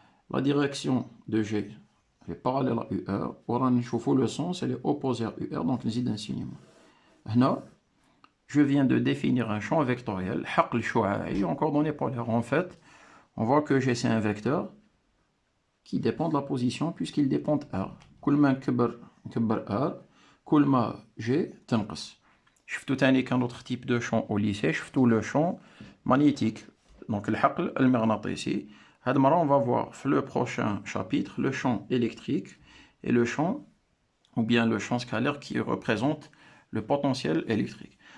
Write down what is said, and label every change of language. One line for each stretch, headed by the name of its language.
French: La direction de G est parallèle à UR.
Arabic: ورانا نشوفو
French: le sens, elle est opposée à UR, donc
Arabic: نزيد
French: infiniment. هنا je viens de définir un champ vectoriel,
Arabic: حقل شعاعي,
French: en coordonnées polaires. En fait, on voit que G c'est un vecteur qui dépend de la position puisqu'il dépend de R.
Arabic: كل ما نكبر R كل ما G تنقص. شفتو تاني كان
French: autre type de champ au lycée,
Arabic: شفتو
French: le champ magnétique, donc
Arabic: الحقل المغناطيسي. هاد مرة
French: on va voir le prochain chapitre le champ électrique et le champ ou bien le champ scalaire qui représente le potentiel électrique.